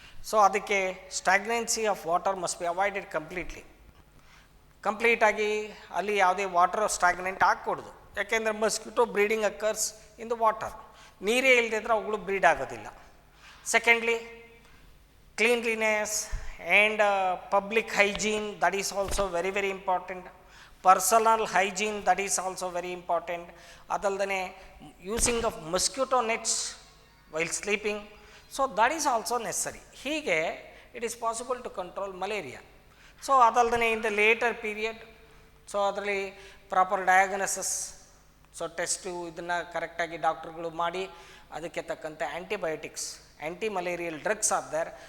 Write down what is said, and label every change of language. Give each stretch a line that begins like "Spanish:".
Kannada: So ಅದಕ್ಕೆ
English: stagnancy of water must be avoided
Kannada: ಕಂಪ್ಲೀಟಾಗಿ ಅಲ್ಲಿ ಯಾವುದೇ ವಾಟರ್ ಸ್ಟಾಗ್ನೆಂಟ್ ಆಗಕೂಡ್ದು. ಯಾಕೆಂದರೆ mosquito breeding
English: Occurs in the water.
Kannada: ನೀರೇ ಇಲ್ಲದಿದ್ದರೆ ಅವುಗಳು ಬ್ರೀಡ್ ಆಗೋದಿಲ್ಲ.
English: Secondly, cleanliness and public hygiene, that is also very very important. Personal hygiene, that is also very important. ಅದಲ್ಲದೆ using of mosquito nets while sleeping, so that is also necessary.
Kannada: ಹೀಗೆ
English: It is possible to control malaria.
Kannada: So ಅದಲ್ಲದೆ in the later period, so ಅದರಲ್ಲಿ proper diagnosis, so test ಇದನ್ನು ಕರೆಕ್ಟಾಗಿ ಡಾಕ್ಟ್ರುಗಳು ಮಾಡಿ ಅದಕ್ಕೆ ತಕ್ಕಂತೆ antibiotics,
English: Anti malarial drugs are there.